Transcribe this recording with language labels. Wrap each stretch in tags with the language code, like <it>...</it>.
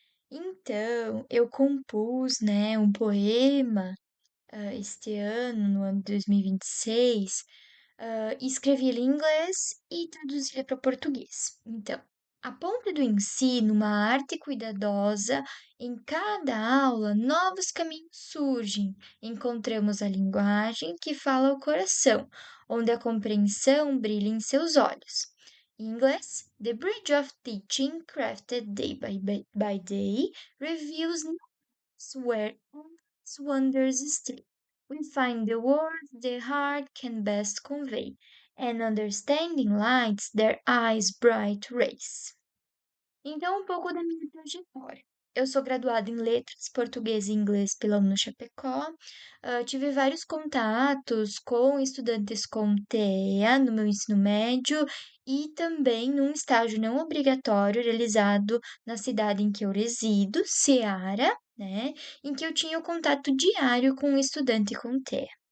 <pt>Então, eu compus, um poema, este ano, no ano de 2026, e escrevi ele em inglês e traduzi ele para português. Então, a ponte do ensino, uma arte cuidadosa, em cada aula novos caminhos surgem. Encontramos a linguagem que fala ao coração, onde a compreensão brilha em seus olhos. Em inglês,</pt> <en>The Bridge of Teaching, crafted day by day, reveals where endless wonders stay. We find the words the heart can best convey, and understanding lights their eyes' bright rays.</en> <pt>Então, um pouco da minha trajetória. Eu sou graduada em Letras, Português e Inglês pela Chapecó. Tive vários contatos com estudantes com TEA no meu ensino médio e também num estágio não obrigatório realizado na cidade em que eu resido, Ceará, em que eu tinha o contato diário com um estudante com TEA.</pt>